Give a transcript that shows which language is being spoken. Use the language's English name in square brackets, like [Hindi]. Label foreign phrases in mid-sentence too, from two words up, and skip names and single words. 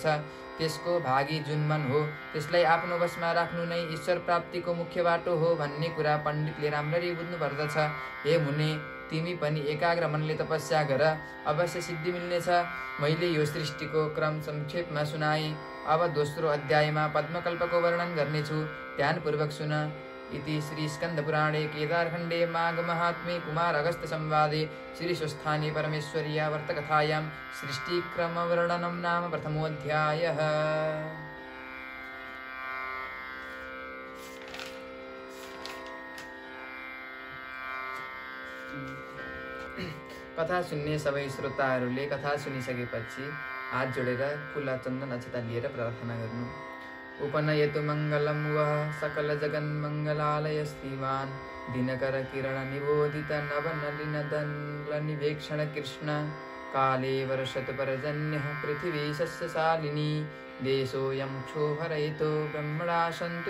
[Nepali] त्यसको भागी जुन मन हो त्यसलाई आफ्नो वशमा राख्नु नै ईश्वर प्राप्तिको मुख्य बाटो हो भन्ने कुरा पण्डितले राम्ररी बुझ्नु पर्दछ। हे मुने, तिमी पनि एकाग्र मनले तपस्या गर, अवश्य सिद्धि मिल्नेछ। मैले यो सृष्टिको क्रम संक्षेपमा सुनाएँ। अब दोस्रो अध्यायमा पद्मकल्पको वर्णन गर्नेछु, ध्यानपूर्वक सुन। [Sanskrit] इति श्री स्कन्दपुराणे केदारखण्डे माघ महात्म्ये कुमार अगस्त्य संवादे श्री स्वस्थाने परमेश्वर्या वर्तकथायां सृष्टिक्रमवर्णनं नाम प्रथमोऽध्यायः। [Nepali] कथा सुन्ने सबै श्रोताहरूले कथा सुनिसकेपछि हात जोडेर फूल चन्दन अक्षता लिएर प्रार्थना गर्नु। [Sanskrit] उपनयतु मङ्गलं वः सकल जगन्मङ्गलालय श्रीवान् दिनकर किरण निबोधित नवनलिनदलनिवेक्षण कृष्ण काले वर्षतु पर्जन्यः पृथिवी सस्यशालिनी देशोऽयं क्षोभरहितो ब्रह्मणा सन्तु